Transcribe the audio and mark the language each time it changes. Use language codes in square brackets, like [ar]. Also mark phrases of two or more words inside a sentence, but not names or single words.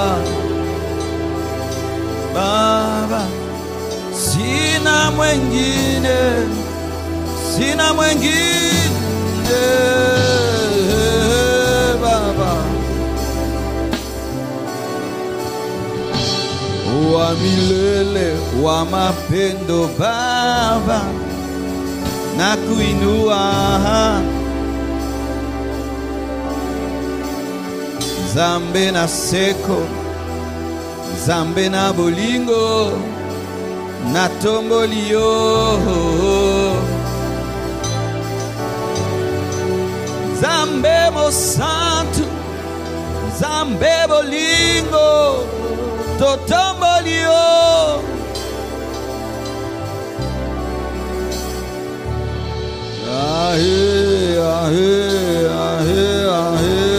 [sw] Baba, sina mwingine, sina mwingine Baba, wa milele wa mapendo Baba, nakuinua [ln] Zambe na seko, Zambe na bolingo, na tombolio, Zambe mo santo, Zambe bolingo, to tombolio, ahe ahe ahe ahe